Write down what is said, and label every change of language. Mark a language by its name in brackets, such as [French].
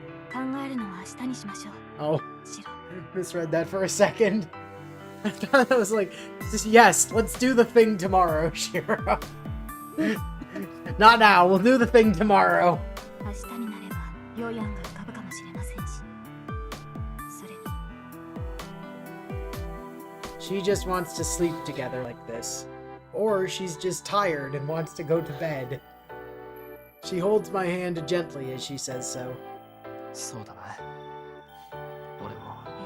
[Japanese] 考えるのは明日にしましょう。 [English] Oh, [Japanese] シロ。 [English] misread that for a second. I thought that was like, just, yes, let's do the thing tomorrow, Shiro. Not now, we'll do the thing tomorrow. [Japanese] 明日になれば良い案が浮かぶかもしれませんし。それに [English] She just wants to sleep together like this. Or she's just tired and wants to go to bed. She holds my hand gently as she says so. [Japanese] そうだな。俺も。